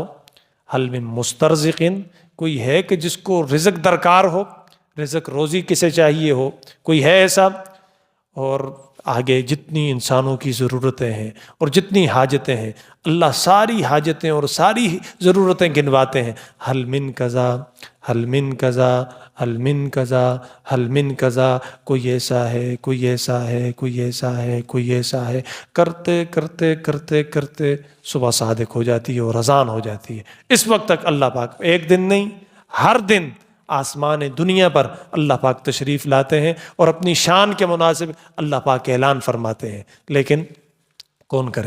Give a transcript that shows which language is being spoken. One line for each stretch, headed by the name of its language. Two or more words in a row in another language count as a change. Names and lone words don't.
Arabic: حل من مسترزقن،
Urdu: کوئی ہے کہ جس کو رزق درکار ہو، رزق روزی کسے چاہیے ہو؟ کوئی ہے ایسا؟ اور آگے جتنی انسانوں کی ضرورتیں ہیں اور جتنی حاجتیں ہیں، اللہ ساری حاجتیں اور ساری ضرورتیں گنواتے ہیں۔
Arabic: حل من کذا، حل من کذا، حل من کذا، حل من کذا،
Urdu: کوئی ایسا ہے، کوئی ایسا ہے، کوئی ایسا ہے، کوئی ایسا ہے، کرتے کرتے کرتے کرتے صبح صادق ہو جاتی ہے اور اذان ہو جاتی ہے۔ اس وقت تک اللہ پاک ایک دن نہیں، ہر دن آسمان دنیا پر اللہ پاک تشریف لاتے ہیں اور اپنی شان کے مناسب اللہ پاک اعلان فرماتے ہیں، لیکن کون کرے؟